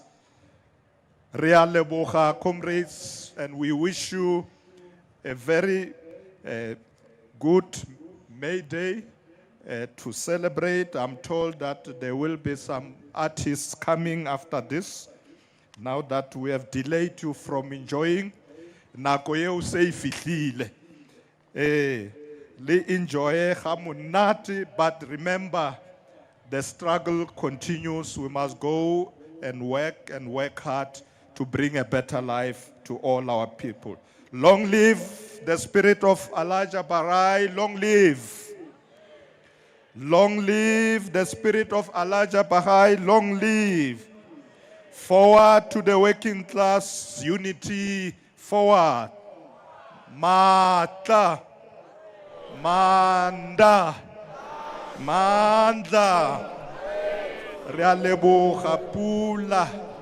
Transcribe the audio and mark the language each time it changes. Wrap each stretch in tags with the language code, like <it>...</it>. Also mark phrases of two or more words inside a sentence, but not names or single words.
<tn>Rea leboga,</tn> <en>comrades, and we wish you a very good May Day to celebrate. I'm told that there will be some artists coming after this, now that we have delayed you from enjoying.</en> <tn>Nako eo se fihlile. Le enjoy ga monate,</tn> <en>but remember, the struggle continues. We must go and work hard to bring a better life to all our people. Long live the spirit of Elijah Barai. Long live. Long live the spirit of Elijah Barai. Long live. Forward to the working class unity. Forward. Mata. Manda. Mandla.</en> <tn>Re a leboga pula.</tn>